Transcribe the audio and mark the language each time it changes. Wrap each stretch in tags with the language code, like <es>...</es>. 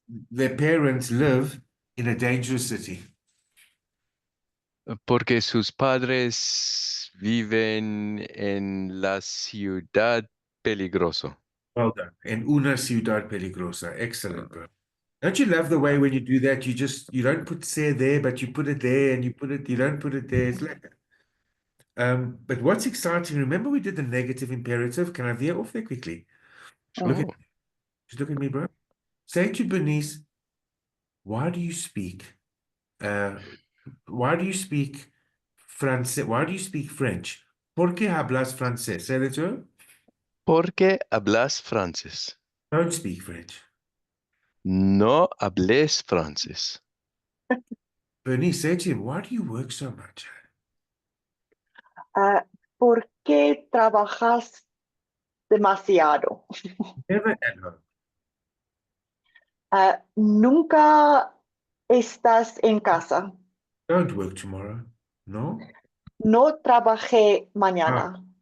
<en>their parents live in a dangerous city.</en> <es>porque sus padres viven en la ciudad peligroso.</es> <en>Well done.</en> <es>En una ciudad peligrosa.</es> <en>Excellent, bro. Don't you love the way when you do that, you don't put say there, but you put it there and you don't put it there. It's like, but what's exciting, remember we did the negative imperative? Can I veer off there quickly? Look at, Oh, just look at me, bro. Say to Bernice, why do you speak, why do you speak Francais? Why do you speak French?</en> <es>¿Por qué hablas francés?</es> <en>Say that to her.</en> <es>¿por qué hablas francés?</es> <en>Don't speak French.</en> <es>No hables francés.</es> <en>Bernice, say to him, why do you work so much?</en> <es>¿Por qué trabajas demasiado?</es> <en>Never at home.</en> <es>Nunca estás en casa.</es> <en>Don't work tomorrow. No?</en> <es>No trabajé mañana.</es>